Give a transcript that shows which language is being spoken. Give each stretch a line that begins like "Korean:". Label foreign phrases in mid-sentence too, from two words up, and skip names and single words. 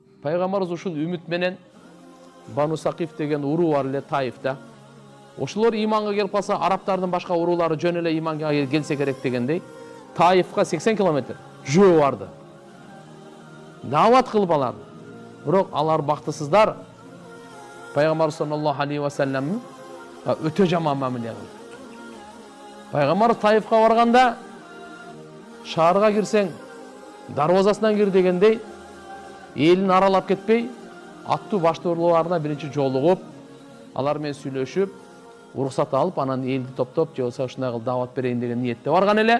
Kyrgyz: Пайгамбарыбыз ушул үмүт менен Бану Сакиф деген уруу бар эле Таифта. Ошолор иманга келип калса, арабтардын башка уруулары жөн эле иманга келсе керек дегендей, Таифка 80 километр жөө барды. Дават кылып аларды. Бирок алар бактысыздар. Пайгамбар
Arabic: صلى الله عليه وسلم
Kyrgyz: өтө жаман мамиле кылды. Пайгамбар Таифка барганда шаарга кирсең, дарвазасынан кир дегендей, элин аралап кетпей, аттуу баштоолоруна биринчи жолугуп, алар менен сүйлөшүп, уруксат алып, анан элди топтоп, же болбосо ушундай кылып дават берейин деген ниетте барган эле.